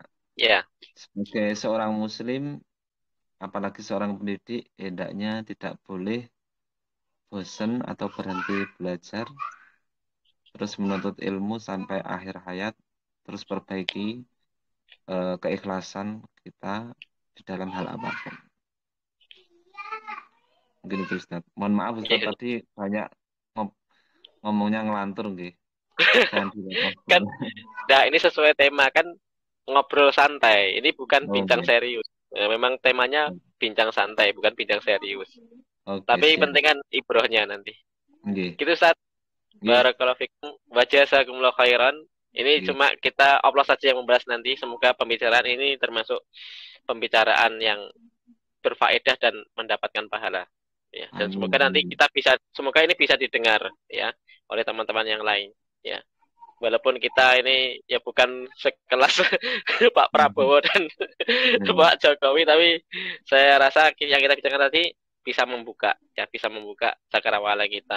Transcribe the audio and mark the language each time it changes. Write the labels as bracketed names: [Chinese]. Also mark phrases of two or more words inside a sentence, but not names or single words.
[Indonesian] Sebagai seorang muslim, apalagi seorang pendidik, hendaknya tidak boleh bosan atau berhenti belajar, terus menuntut ilmu sampai akhir hayat, terus perbaiki keikhlasan kita di dalam hal apapun. Mungkin itu Ustaz. Mohon maaf Ustaz, tadi banyak ngomongnya ngelantur nggih. Kan, nah ini sesuai tema kan, ngobrol santai. Ini bukan bincang serius. Memang temanya bincang santai, bukan bincang serius. Oke, Tapi siap. penting kan ibrohnya nanti. Nggih. Gitu Ustaz. Nggih. [Arabic] بارك الله فيكم وجزاكم الله خيرا. [Indonesian] Ini Nggih. cuma kita oplos saja yang membahas nanti. Semoga pembicaraan ini termasuk pembicaraan yang berfaedah dan mendapatkan pahala. Ya, dan Amin. semoga nanti semoga ini bisa didengar ya oleh teman-teman yang lain ya. Walaupun kita ini ya bukan sekelas Pak Prabowo dan Pak Jokowi, tapi saya rasa yang kita bicarakan tadi bisa membuka cakrawala kita.